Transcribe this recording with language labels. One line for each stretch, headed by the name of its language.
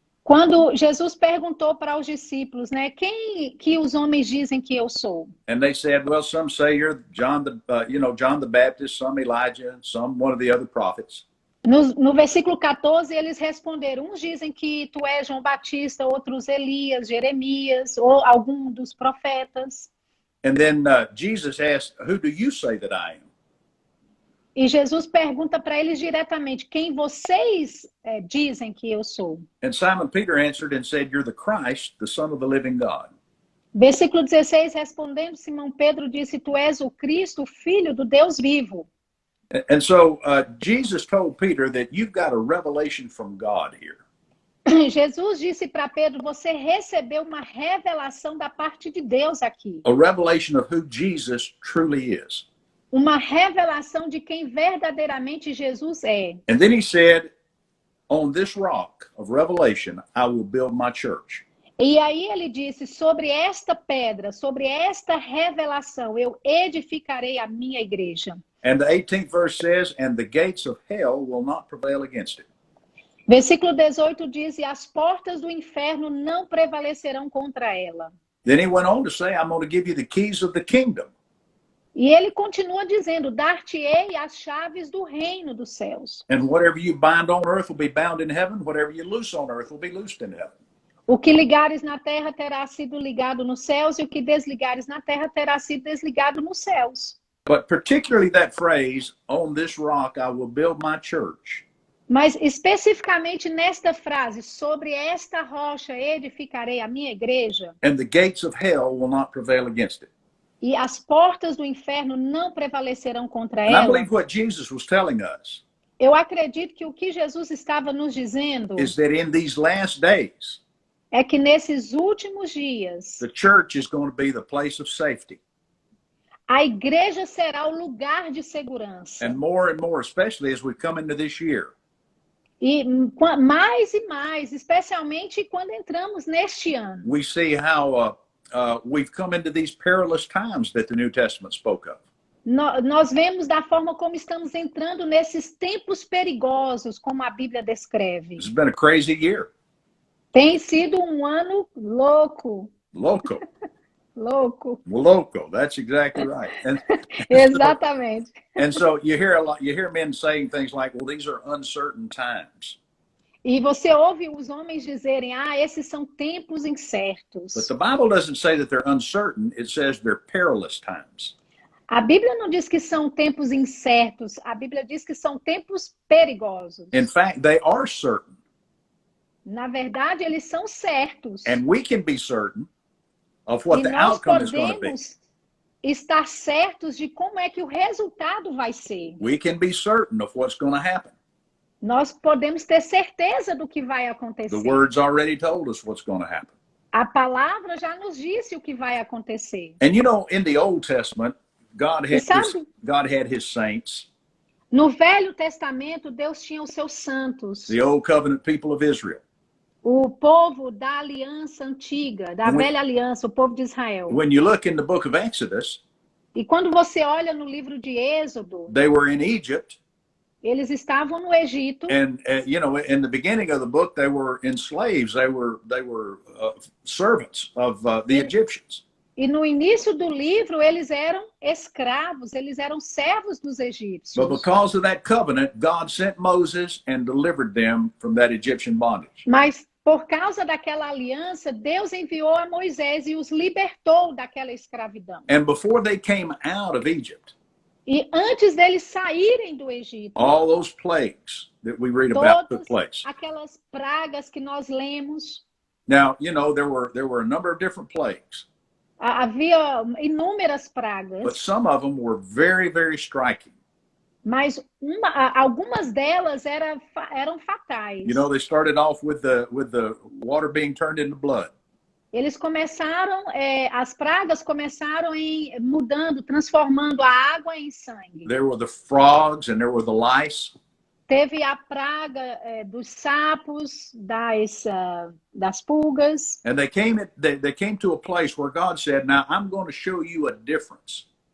Portuguese: Quando Jesus perguntou para os discípulos, né, quem que os homens dizem que eu sou?
English: And they said, well, some say you're John the Baptist, some Elijah, some one of the other prophets.
Portuguese: No versículo 14, eles responderam, uns dizem que tu és João Batista, outros Elias, Jeremias, ou algum dos profetas.
English: And then Jesus asked, who do you say that I am?
Portuguese: E Jesus pergunta para eles diretamente, quem vocês dizem que eu sou?
English: And Simon Peter answered and said, you're the Christ, the Son of the living God.
Portuguese: Versículo 16, respondendo, Simão Pedro disse, tu és o Cristo, o Filho do Deus vivo.
English: And so Jesus told Peter that you've got a revelation from God here.
Portuguese: Jesus disse para Pedro, você recebeu uma revelação da parte de Deus aqui.
English: A revelation of who Jesus truly is.
Portuguese: Uma revelação de quem verdadeiramente Jesus é.
English: And then he said, on this rock of revelation, I will build my church.
Portuguese: E aí ele disse, sobre esta pedra, sobre esta revelação, eu edificarei a minha igreja.
English: And the 18th verse says, and the gates of hell will not prevail against it.
Portuguese: Versículo 18 diz, e as portas do inferno não prevalecerão contra ela.
English: Then he went on to say, I'm going to give you the keys of the kingdom.
Portuguese: E ele continua dizendo, dar-te-ei as chaves do reino dos céus.
English: And whatever you bind on earth will be bound in heaven. Whatever you loose on earth will be loosed in heaven.
Portuguese: O que ligares na terra terá sido ligado nos céus, e o que desligares na terra terá sido desligado nos céus.
English: But particularly that phrase, on this rock I will build my church.
Portuguese: Mas especificamente nesta frase, sobre esta rocha edificarei a minha igreja,
English: And the gates of hell will not prevail against it.
Portuguese: e as portas do inferno não prevalecerão contra
English: And I
Portuguese: ela.
English: believe what Jesus was telling us
Portuguese: Eu acredito que o que Jesus estava nos dizendo
English: is that in these last days,
Portuguese: é que nesses últimos dias,
English: the church is going to be the place of safety.
Portuguese: a igreja será o lugar de segurança.
English: And more, especially as we come into this year.
Portuguese: E mais e mais, especialmente quando entramos neste ano.
English: We see how we've come into these perilous times that the New Testament spoke of.
Portuguese: Nós vemos da forma como estamos entrando nesses tempos perigosos, como a Bíblia descreve.
English: It's been a crazy year.
Portuguese: Tem sido um ano louco.
Spanish: Loco.
Portuguese: Louco.
English: Loco. That's exactly right.
Portuguese: Exatamente.
English: And so you hear men saying things like, well, these are uncertain times.
Portuguese: E você ouve os homens dizerem, esses são tempos incertos.
English: But the Bible doesn't say that they're uncertain. It says they're perilous times.
Portuguese: A Bíblia não diz que são tempos incertos. A Bíblia diz que são tempos perigosos.
English: In fact, they are certain.
Portuguese: Na verdade, eles são certos.
English: And we can be certain of what
Portuguese: E
English: the
Portuguese: nós
English: outcome is going to be.
Portuguese: podemos estar certos de como é que o resultado vai ser.
English: We can be certain of what's going to happen.
Portuguese: Nós podemos ter certeza do que vai acontecer.
English: The word's already told us what's going to happen.
Portuguese: A palavra já nos disse o que vai acontecer.
English: And you know, in the Old Testament, God
Portuguese: E
English: had his saints,
Portuguese: no Velho Testamento, Deus tinha os seus santos.
English: the old covenant people of Israel.
Portuguese: O povo da aliança antiga, da velha aliança, o povo de Israel.
English: When you look in the book of Exodus,
Portuguese: E quando você olha no livro de Êxodo,
English: they were in Egypt.
Portuguese: eles estavam no Egito.
English: And you know, in the beginning of the book, they were slaves. They were servants of the Egyptians.
Portuguese: E no início do livro, eles eram escravos, eles eram servos dos egípcios.
English: But because of that covenant, God sent Moses and delivered them from that Egyptian bondage.
Portuguese: Mas por causa daquela aliança, Deus enviou a Moisés e os libertou daquela escravidão.
English: And before they came out of Egypt,
Portuguese: E antes deles saírem do Egito,
English: all those plagues that we read about took
Portuguese: todas
English: place.
Portuguese: aquelas pragas que nós lemos,
English: Now, you know, there were a number of different plagues,
Portuguese: havia inúmeras
English: but
Portuguese: pragas,
English: some of them were very, very striking.
Portuguese: mas algumas delas eram fatais.
English: You know, they started off with the water being turned into blood.
Portuguese: Eles começaram, as pragas começaram mudando, transformando a água em sangue.
English: There were the frogs and there were the lice.
Portuguese: Teve a praga dos sapos, das pulgas.
English: And they came to a place where God said, now I'm going to show you a difference.